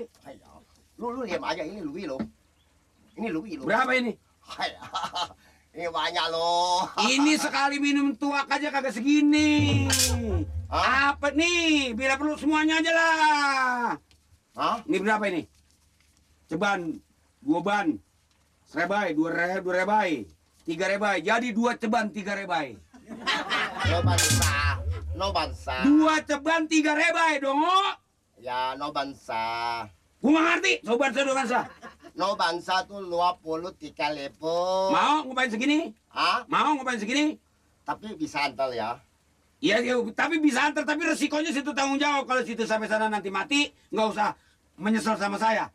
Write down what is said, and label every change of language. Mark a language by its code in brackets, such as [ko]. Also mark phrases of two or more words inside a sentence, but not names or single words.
[id] Hanya. Lu lihat aja ini lebih lo. Ini lebih lo. Berapa ini? Hanya. Ini banyak lo. Ini sekali minum tuak aja kagak segini. Apa nih? Bila perlu semuanya aja lah. Ini berapa ini? Ceban, 2 ban. Serebai, 2 rebai. 3 rebai. Jadi 2 ceban, 3 rebai. No bansa. 2 ceban, 3 rebai dong. Ya, no bansa. Gua nggak ngerti. Sobat saya doang sah. No bansa tuh 23 lepo. Mau ngapain segini? Mau ngapain segini? Tapi bisa antar ya. Iya, tapi bisa antar. Tapi resikonya situ tanggung jawab. Kalau situ sampai sana nanti mati, nggak usah menyesal sama saya.